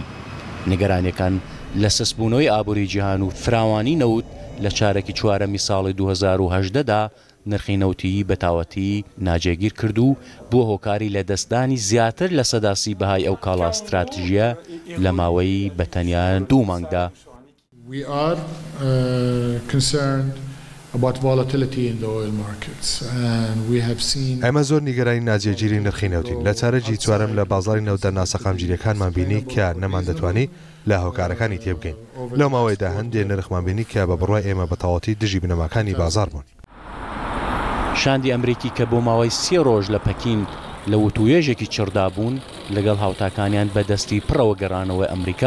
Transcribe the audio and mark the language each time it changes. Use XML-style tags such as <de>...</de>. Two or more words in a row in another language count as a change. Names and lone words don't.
<ckb>نیگەرانیەکان لە سەسبوونەوەی ئابووری جیهان و فراوانی نەوت لە چارەکی چوارەمی ساڵی 2018دا نرخی نەوتی بەتاوەتی ناجێگیر کرد و بۆ هۆکاری لە دەستدانی زیاتر لە سەداسی بەهای ئەو کاڵا استراتیژیە لە ماوەی بەتەنیا 2 مانگدا.</ckb> <en>We are concerned about volatility in the oil markets and we have seen</en> <ckb>ئەمە زۆر نیگەرانی ناجێگیری نرخی نەوتین. لە چارەکی چوارەم لە بازاری نەوتە ناسەقامگیریەکانمان بینی کە نەمان دەتوانی لە هۆکارەکانی تێبگەین. لەو ماوەیەدا هەندێک نرخمان بینی کە بە بڕوای ئێمە بەتەواوەتی دژی بنەماکانی بازار بوون. شاندی ئەمریکی کە بۆ ماوەی 3 ڕۆژ لە پەکین لە وتوێژێکی چڕدا بوون لەگەڵ هاوتاکانیان بەدەستی پڕەوە گەڕانەوە ئەمریکا.</ckb>